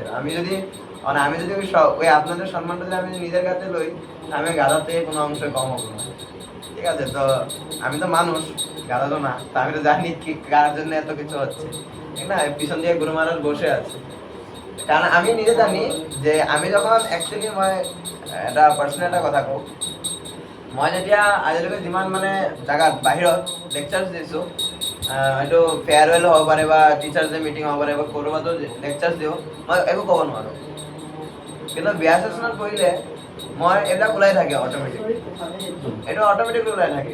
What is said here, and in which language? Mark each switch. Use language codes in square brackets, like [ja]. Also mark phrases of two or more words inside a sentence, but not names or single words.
[bn] আমি যদি ওই আপনাদের সম্মানটা যদি আমি নিজের কাছে লই, আমি গাধার থেকে কোনো অংশ কম হবো না, ঠিক আছে? তো আমি তো মানুষ, গাধা তো না, তো আমি তো জানি কি কার জন্য এত কিছু হচ্ছে, ঠিক না? পিছন দিয়ে গুরু মহারাজ বসে আছে, কারণ আমি নিজে জানি যে আমি যখন অ্যাকচুয়ালি [as] মই এটা পার্সোনাল এটা কথা কওঁ, মই যেতিয়া আজিলৈকে যিমান মানে জেগাত বাহিৰত লেকচাৰ্ছ দিছোঁ, হয়তো ফেয়াৰৱেল হ'ব পাৰে বা [en] teachers day meeting [as] হ'ব পাৰে বা ক'ৰবাতো লেকচাৰ্ছ দিওঁ, মই একো ক'ব নোৱাৰোঁ। কিন্তু বিয়া চেচনত বহিলে মই এইবিলাক ওলাই থাকে অট'মেটিক, এইটো অট'মেটিক ওলাই থাকে।